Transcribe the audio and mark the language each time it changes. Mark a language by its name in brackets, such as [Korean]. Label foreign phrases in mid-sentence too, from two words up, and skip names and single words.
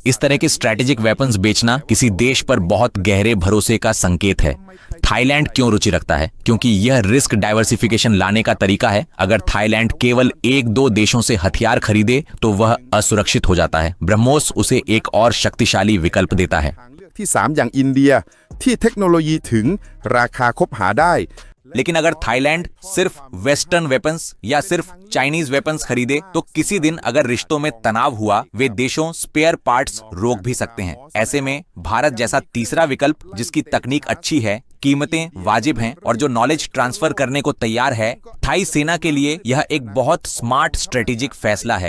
[Hindi] इस तरह के [English] strategic weapons [Hindi] बेचना किसी देश पर बहुत गहरे भरोसे का संकेत है। थाईलैंड क्यों रुचि रखता है? क्योंकि यह [English] risk diversification [Hindi] लाने का तरीका है। अगर थाईलैंड केवल 1-2 देशों से हथियार खरीदे तो वह असुरक्षित हो जाता है। ब्रह्मोस उसे एक और शक्तिशाली विकल्प देता है। [Thai] ที่ 3 อย่างอินเดียที่เทคโนโลยีถึงราคาคบหาได้ [Hindi] लेकिन अगर थाईलैंड सिर्फ [English] western weapons [Hindi] या सिर्फ [English] Chinese weapons [Hindi] खरीदे तो किसी दिन अगर रिश्तों में तनाव हुआ, वे देशों [English] spare parts [Hindi] रोक भी सकते हैं। ऐसे में भारत जैसा तीसरा विकल्प, जिसकी तकनीक अच्छी है, कीमतें वाजिब हैं और जो [English] knowledge transfer [Hindi] करने को तैयार है, थाई सेना के लिए यह एक बहुत [English] smart strategic [Hindi] फैसला है।